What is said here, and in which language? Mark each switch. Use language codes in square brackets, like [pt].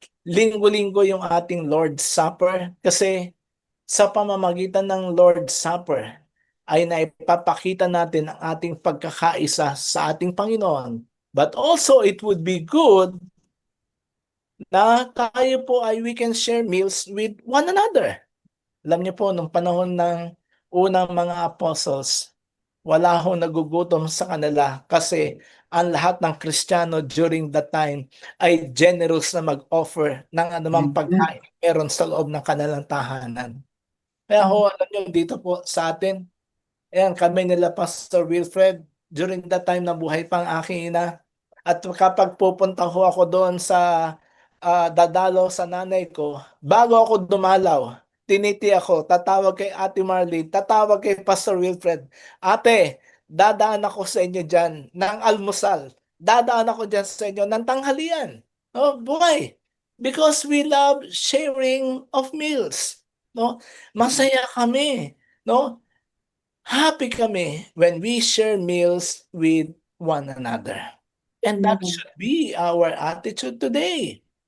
[tl] Linggo-linggo yung ating Lord's Supper kasi sa pamamagitan ng Lord's Supper ay naipapakita natin ang ating pagkakaisa sa ating Panginoon. [en] But also, it would be good [tl] na tayo po ay [en] we can share meals with one another. [tl] Alam niyo po, nung panahon ng unang mga apostles, wala akong nagugutom sa kanila kasi ang lahat ng Kristiyano [en] during that time [tl] ay generous na mag-offer ng anumang pagkain meron sa loob ng kanilang tahanan. Kaya ho, alam niyo, dito po sa atin, ayan, kami nila Pastor Wilfred, [en] during that time [tl] na buhay pang aking ina. At kapag pupunta ho ako doon sa dadalaw sa nanay ko, bago ako dumalaw, tiniti ako, tatawag kay Ate Marlene, tatawag kay Pastor Wilfred, Ate, dadaan ako sa inyo dyan ng almusal. Dadaan ako dyan sa inyo ng tanghalian. Oh, buhay. [en] Because we love sharing of meals. No? [tl] Masaya kami. No? [en] Happy [tl] kami [en] when we share meals with one another. And that Amen. should be our attitude today.